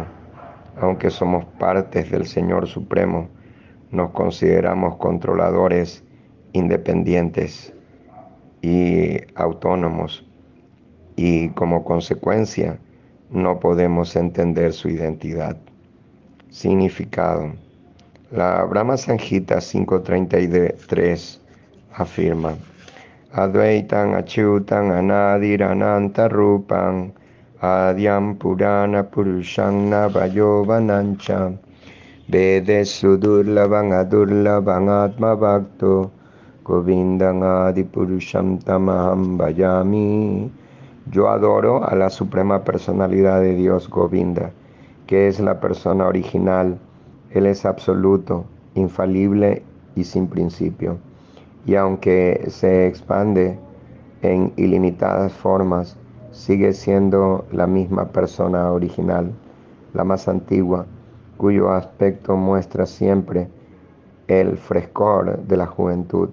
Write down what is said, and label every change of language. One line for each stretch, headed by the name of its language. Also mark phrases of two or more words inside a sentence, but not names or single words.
Spanish: Aunque somos partes del Señor Supremo, nos consideramos controladores, independientes y autónomos, y como consecuencia no podemos entender su identidad. Significado. La Brahma Samhita 5.33 afirma:
Sanskrit: Advaitam achyutam anadir ananta rupam adyam purana purusham navayovanancha vedesu durlavam adurlavam atma bhakto govindam adi purusham tamaham bhajami.
Spanish: Yo adoro a la suprema personalidad de Dios, Govinda, que es la persona original. Él es absoluto, infalible y sin principio. Y aunque se expande en ilimitadas formas, sigue siendo la misma persona original, la más antigua, cuyo aspecto muestra siempre el frescor de la juventud.